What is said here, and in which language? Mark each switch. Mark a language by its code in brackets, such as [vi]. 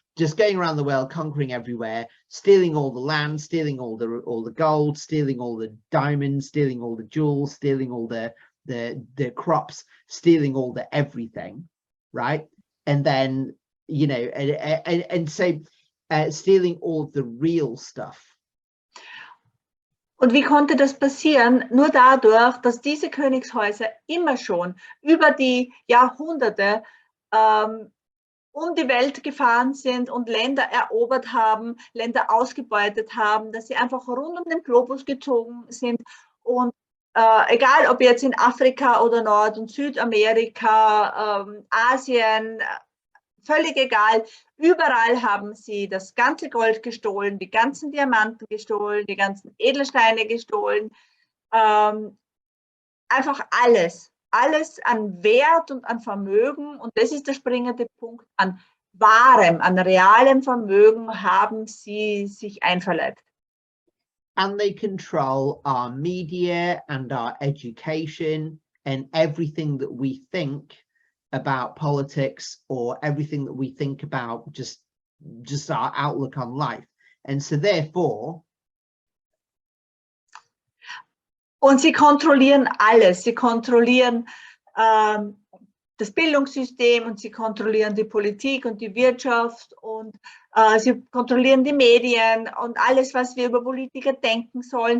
[en] just going around the world conquering everywhere, stealing all the land, stealing all the gold, stealing all the diamonds, stealing all the jewels, stealing all the crops, stealing all the everything, right? And then, you know, and so stealing all the real stuff. [de] Und wie konnte das passieren? Nur dadurch, dass diese Königshäuser immer schon über die Jahrhunderte um die Welt gefahren sind und Länder erobert haben, Länder ausgebeutet haben, dass sie einfach rund um den Globus gezogen sind. Und egal, ob jetzt in Afrika oder Nord- und Südamerika, Asien, völlig egal, überall haben sie das ganze Gold gestohlen, die ganzen Diamanten gestohlen, die ganzen Edelsteine gestohlen, einfach alles, alles an Wert und an Vermögen, und das ist der springende Punkt, an wahrem, an realem Vermögen haben sie sich einverleibt. [en] And they control our media and our education and everything that we think about politics, or everything that we think about just our outlook on life. And so therefore, [de] und sie kontrollieren alles. Sie kontrollieren das Bildungssystem, und sie kontrollieren die Politik und die Wirtschaft, und sie kontrollieren die Medien und alles, was wir über Politiker denken sollen.